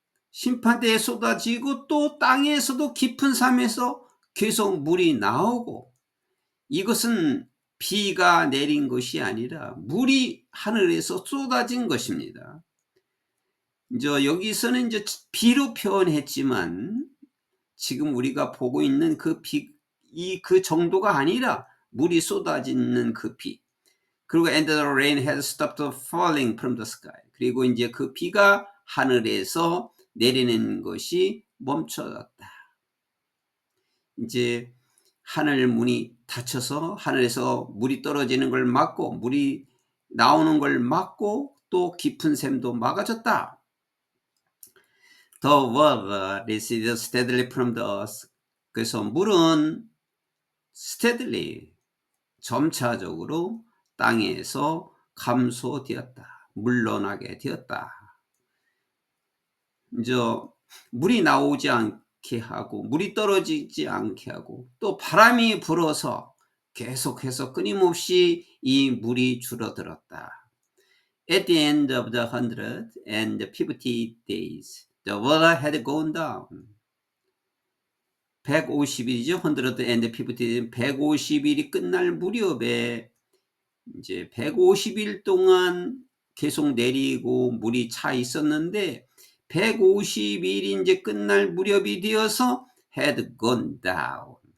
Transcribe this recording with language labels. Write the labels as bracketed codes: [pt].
[ko] 심판 때에 쏟아지고 또 땅에서도 깊은 삶에서 계속 물이 나오고, 이것은 비가 내린 것이 아니라 물이 하늘에서 쏟아진 것입니다. 여기서는 비로 표현했지만 지금 우리가 보고 있는 그 정도가 아니라 물이 쏟아지는 그 비. 그리고 [en] and the rain had stopped falling from the sky. [ko] 그리고 이제 그 비가 하늘에서 내리는 것이 멈춰졌다. 이제 하늘 문이 닫혀서 하늘에서 물이 떨어지는 걸 막고 물이 나오는 걸 막고 또 깊은 샘도 막아졌다. [en] The water receded steadily from the earth. [ko] 그래서 물은 steadily, 점차적으로 땅에서 감소되었다. 물러나게 되었다. 물이 나오지 않게 하고 물이 떨어지지 않게 하고 또 바람이 불어서 계속해서 끊임없이 이 물이 줄어들었다. [en] At the end of the 150 days, the water had gone down. [ko] 150일이죠. 150일이 끝날 무렵에 이제 150일 동안 계속 내리고 물이 차 있었는데 150일이 이제 끝날 무렵이 되어서 [en] had gone down.